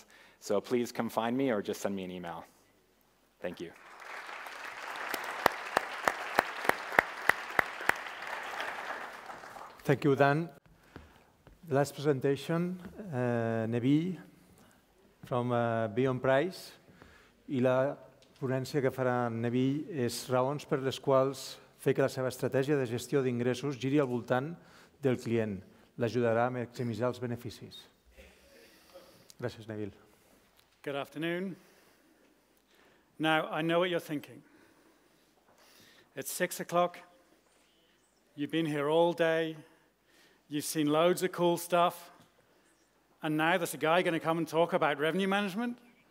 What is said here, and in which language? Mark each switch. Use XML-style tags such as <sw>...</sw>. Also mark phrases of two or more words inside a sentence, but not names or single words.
<en>So please come find me or just send me an email. Thank you. Thank you, Dan. The last presentation, Nevi from Beyond Price,</en> <ca>i la ponència que farà Nevi és raons per les quals fer que la seva estratègia de gestió d'ingressos giri al voltant del client. L'ajudarà a maximitzar els beneficis. Gràcies, Neville.</ca> <en>Good afternoon. Now, I know what you're thinking. It's 6 o'clock. You've been here all day. You've seen loads of cool stuff. And now there's a guy going to come and talk about revenue management?</en>